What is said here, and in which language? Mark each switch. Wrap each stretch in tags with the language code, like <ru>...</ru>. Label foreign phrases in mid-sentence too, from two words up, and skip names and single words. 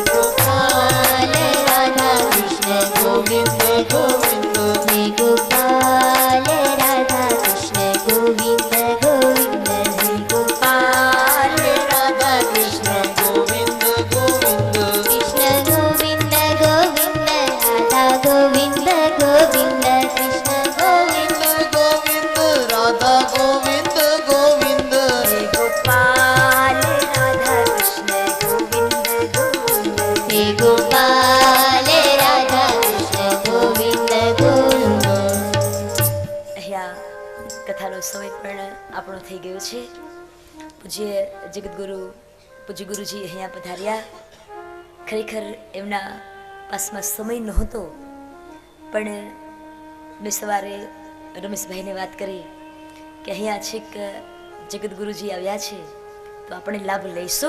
<hi>गोपाल राधा कृष्ण गोविंद गोविंद, हे गोपाल राधा कृष्ण गोविंद गोविंद, हे गोपाल राधा कृष्ण गोविंद गोविंद, कृष्ण गोविंद गोविंद राधा गोविंद गोविंद, कृष्ण गोविंद गोविंद राधा गोविंद गोविंद, हे गोपाल राधा कृष्ण गोविंद गोविंद, हे गोपाल राधा कृष्ण गोविंद गोविंદ।</hi> <gu>અહીંયા કથાનો સમય પણ આપણો થઈ ગયો છે. પૂજ્ય જગતગુરુ પૂજ્ય ગુરુજી અહીંયા પધાર્યા. ખરેખર એમના પાસમાં સમય નહોતો, પણ મેં સવારે રમેશભાઈને વાત કરી કે અહીંયા છેક જગતગુરુજી આવ્યા છે તો આપણે લાભ લઈશું.</gu>